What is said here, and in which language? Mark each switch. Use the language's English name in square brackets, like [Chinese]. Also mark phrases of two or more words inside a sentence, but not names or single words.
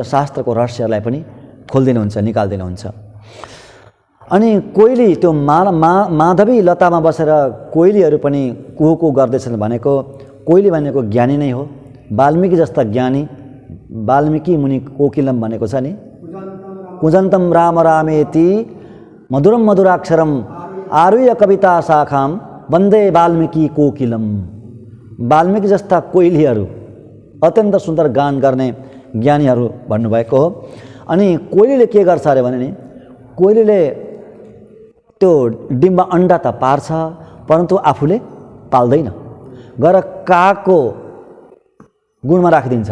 [Nepali] शास्त्रको रहस्यलाई पनि खोलिदिनुहुन्छ, निकालिदिनुहुन्छ। अनि कोइली, त्यो माधवी लतामा बसेर कोइलीहरू पनि कुहु गर्दैछन् भनेको, कोइली भनेको ज्ञानी नै हो। वाल्मीकि जस्ता ज्ञानी, वाल्मीकि मुनि कोकिलम भनेको छ नि, [Sanskrit] कुजन्तम राम रामेति मधुरम मधुराक्षरम आरुह्य कविता शाखाम वन्दे वाल्मीकि कोकिलम। [Nepali] वाल्मीकि जस्ता कोइलीहरू, अत्यन्त सुन्दर गान गर्ने ज्ञानीहरू भन्नुभएको हो। अनि कोइलीले के गर्छ अरे भने नि, कोइलीले त्यो डिम्बा अन्डा त पार्छ, परन्तु आफूले पाल्दैन, गएर कागको गुणमा राखिदिन्छ।